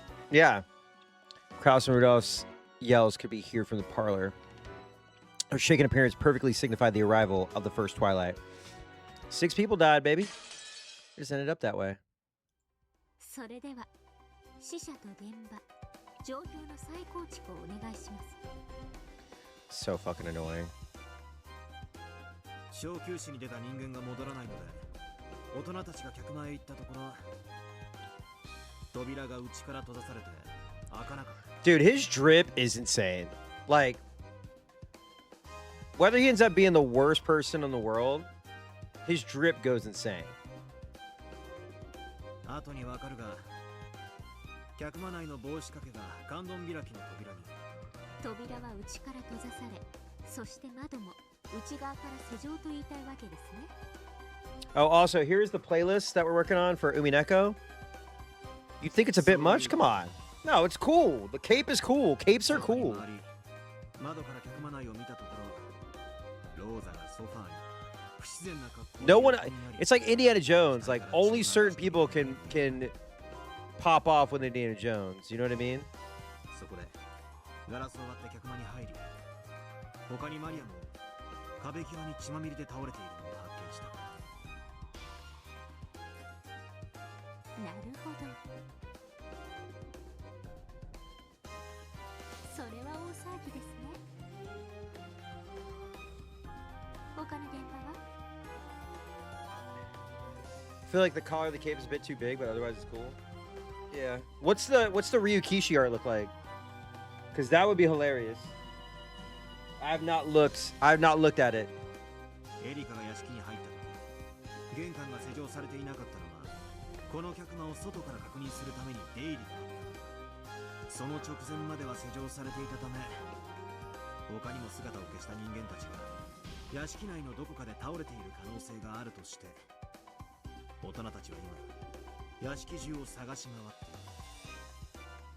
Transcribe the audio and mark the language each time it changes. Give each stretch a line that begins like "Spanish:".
English: Yeah. Krauss and Rudolph's yells could be heard from the parlor. Her shaken appearance perfectly signified the arrival of the first twilight. 6 people died, baby. It just ended up that way.
Japanese: それでは死者と現場状況の再構築をお願いします。
English: So fucking annoying.
Japanese: 小休止に出た人間が戻らないので、大人たちが客前へ行ったところ、扉が内から閉ざされて開かなかった。
English: Dude, his drip is insane. Like, whether he ends up being the worst person in the world, his drip goes insane.
Japanese: 後にわかるが、客間内の帽子掛けが観音開きの扉に。扉は内から閉ざされ、そして窓も内側から施錠と言いたいわけですね。
English: Oh, also, here's the playlist that we're working on for Umineko. You think it's a bit much? Come on. No, it's cool. The cape is cool. Capes are cool.
Japanese: 窓から客間内を見たところ、ローザがソファーに不自然な格好。
English: No one. It's like Indiana Jones. Like only certain people can pop off with Indiana Jones. You know what I mean?
Japanese: そこでガラスを割って客間に入り、他にマリアも壁際に血まみれで倒れているのを発見した。なるほど。それは大騒ぎですね。他の現場は？
English: I feel like the collar of the cape is a bit too big, but otherwise it's cool. Yeah. What's the Ryukishi art look like? Because that would be hilarious. I have not looked at it.
Japanese: エリカが屋敷に入った時、玄関が施錠されていなかったのは、この客間を外から確認するために出入りがあった。その直前までは施錠されていたため、他にも姿を消した人間たちが屋敷内のどこかで倒れている可能性があるとして、大人たちは今屋敷中を探し回っている。